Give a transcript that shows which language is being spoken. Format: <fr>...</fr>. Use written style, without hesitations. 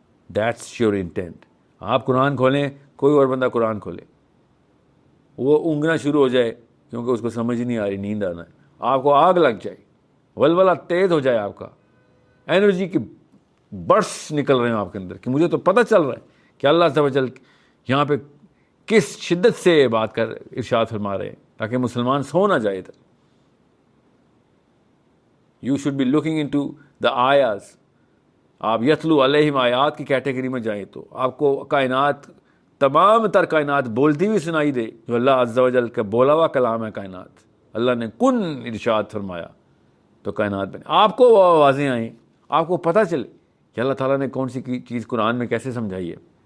<en>That's your intent.</en> <ur>آپ قرآن کھولیں، کوئی اور بندہ قرآن کھولے، وہ اونگنا شروع ہو جائے کیونکہ اس کو سمجھ نہیں آ رہی، نیند آنا ہے، آپ کو آگ لگ جائے، ولولہ تیز ہو جائے، آپ کا انرجی کی برسٹ نکل رہے ہیں آپ کے اندر کہ مجھے تو پتہ چل رہا ہے کہ اللہ عز و جل یہاں پہ کس شدت سے بات کر ارشاد فرما رہے ہیں تاکہ مسلمان سو نہ جائے. ادھر</ur> <en>You should be looking into the آیاز.</en> <ur>آپ یتلو علیہم آیات کی کیٹیگری میں جائیں تو آپ کو کائنات، تمام تر کائنات بولتی ہوئی سنائی دے جو اللہ عز و جل کا بولا ہوا کلام ہے. کائنات اللہ نے کن ارشاد فرمایا تو کائنات بنے. آپ کو وہ آوازیں آئیں، آپ کو پتہ چلے کہ اللہ تعالیٰ نے کون سی چیز قرآن میں کیسے سمجھائی ہے.</ur>